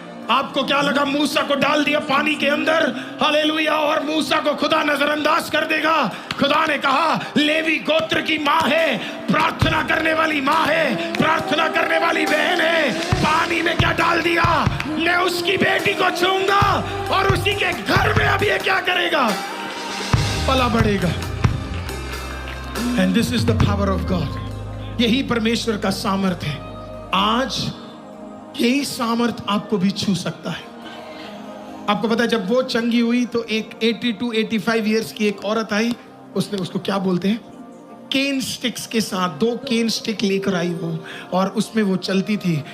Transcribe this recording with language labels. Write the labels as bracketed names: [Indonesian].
[Hindi] आपको क्या लगा मूसा को डाल दिया पानी के अंदर, हालेलुया, और मूसा को खुदा नजरअंदाज कर देगा? खुदा ने कहा लेवी गोत्र की माँ है, प्रार्थना करने वाली माँ है, प्रार्थना करने वाली बहन है, पानी में क्या डाल दिया? मैं उसकी बेटी को छूंगा और उसी के घर में अब ये क्या करेगा? पला बढ़ेगा। [English] And this is the power of God। [Hindi] यही परमेश्वर का सामर्थ है। आज यही सामर्थ आपको भी छू सकता है। आपको पता है जब वो चंगी हुई तो एक 82-85 इयर्स की एक औरत आई, उसने उसको क्या बोलते हैं, केन स्टिक्स के साथ 2 केन स्टिक लेकर आई वो, और उसमें वो चलती थी।